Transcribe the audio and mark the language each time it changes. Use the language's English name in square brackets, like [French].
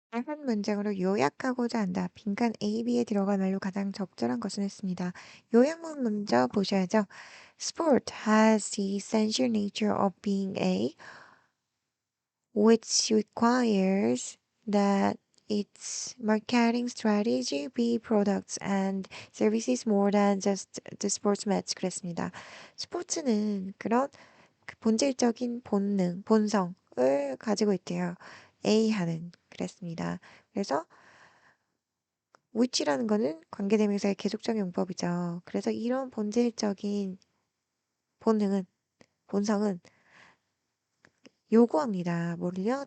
[Korean] 한 문장으로 요약하고자 한다. 빈칸 A, B에 들어갈 말로 가장 적절한 것은 했습니다. 요약문 먼저 보셔야죠. [English] Sport has the essential nature of being a which requires that its marketing strategy be products and services more than just the sports match. [Korean] 그랬습니다. 스포츠는 그런 그 본질적인 본능, 본성을 가지고 있대요. A하는 그랬습니다. 그래서 which라는 거는 관계대명사의 계속적 용법이죠. 그래서 이런 본질적인 본능은, 본성은 요구합니다. 뭐를요?